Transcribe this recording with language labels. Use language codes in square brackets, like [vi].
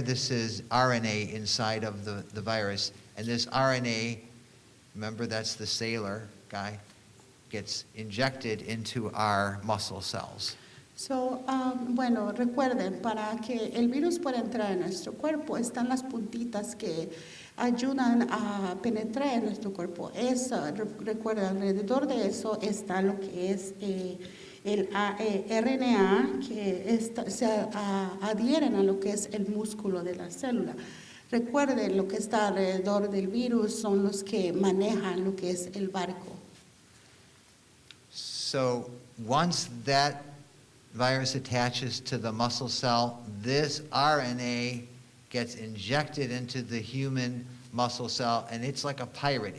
[en] This is RNA inside of the virus. And this RNA, remember that's the sailor guy, gets injected into our muscle cells. [es] So, bueno, recuerden, para que el virus pueda entrar en nuestro cuerpo, están las puntitas que ayudan a penetrar en nuestro cuerpo. Recuerda, alrededor de eso está lo que es el RNA, que se adhieren a lo que es el músculo de la célula. Recuerden, lo que está alrededor del virus son los que manejan lo que es el barco. [en] So once that virus attaches to the muscle cell, this RNA gets injected into the human muscle cell, and it's like a pirate.